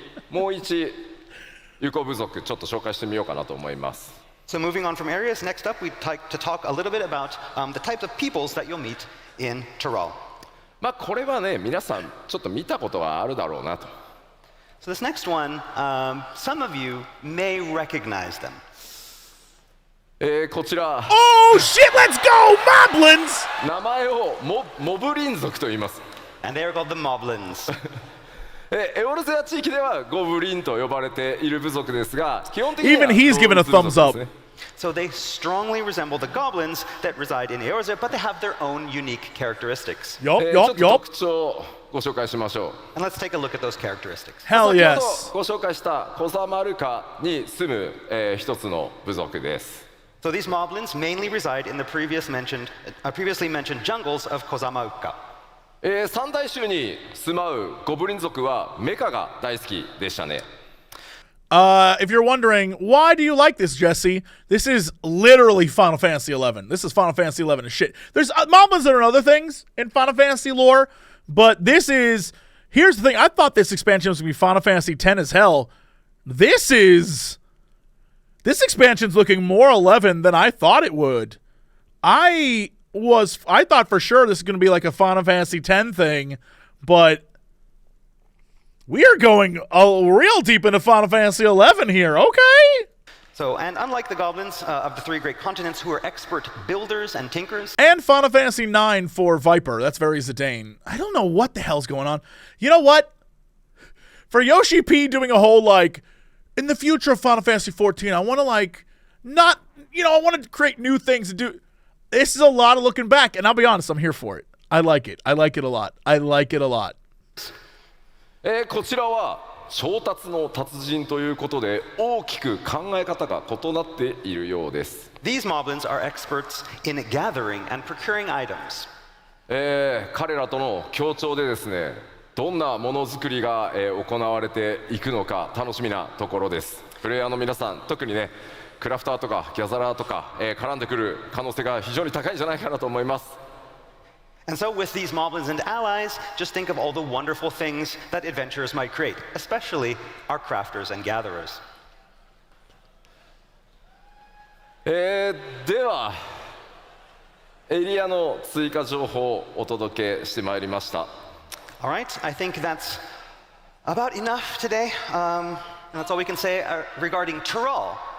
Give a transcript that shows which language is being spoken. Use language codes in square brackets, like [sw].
[ja] もう一有効部族ちょっと紹介してみようかなと思います。 [en] So moving on from areas, next up we'd like to talk a little bit about the types of peoples that you'll meet in Tyrell. [ja] まあこれはね皆さんちょっと見たことはあるだろうなと。 [en] So this next one, some of you may recognize them. [ja] こちら [en] Oh shit, let's go, Moblins! [ja] 名前をモブリン族と言います。 [en] And they are called the Moblins. [ja] エオルゼア地域ではゴブリンと呼ばれている部族ですが、基本的には [en] Even he's given a thumbs up. So they strongly resemble the goblins that reside in Eorzea, but they have their own unique characteristics. よっ [ja] ちょっよっとよっ特徴をご紹介しましょう。 [en] And let's take a look at those characteristics. Hell [ja] 先 [en] yes. [ja] ほどご紹介したコザマルカに住む、一つの部族です。 [en] So these Moblins mainly reside in the previously mentioned jungles of Kozamauka. [ja] 三大州に住まうゴブリン族はメカが大好きでしたね。 [en] If you're wondering, why do you like this, Jesse? This is literally Final Fantasy XI. This is Final Fantasy XI as shit. There's Moblins that are other things in Final Fantasy lore, but this is... Here's the thing. I thought this expansion was going to be Final Fantasy X as hell. This expansion's looking more 11 than I thought it would. I thought for sure this is going to be like a Final Fantasy X thing, but we are going real deep into Final Fantasy XI here. Okay. So, and unlike the goblins of the three great continents who are expert builders and tinkers, And Final Fantasy IX for Viper. That's very Zidane. I don't know what the hell's going on. You know what? For Yoshi P doing a whole, like, in the future of Final Fantasy XIV, I want to, like, not, I want to create new things to do. This is a lot of looking back, and I'll be honest, I'm here for it. I like it. I like it a lot. I like it a lot. [ja] こちらは調達の達人ということで大きく考え方が異なっているようです。 [en] these Moblins are experts in gathering and procuring items. [ja] 彼らとの協調でですね、どんなものづくりが、行われていくのか楽しみなところです。プレイヤーの皆さん、特にね、クラフターとかギャザラーとか、絡んでくる可能性が非常に高いんじゃないかなと思います。 [en] And so with these Moblins and allies, just think of all the wonderful things that adventurers might create, especially our crafters and gatherers. [ja] ではエリアの追加情報をお届けしてまいりました。 [en] All right, I think that's about enough today. That's all we can say regarding Tyrol.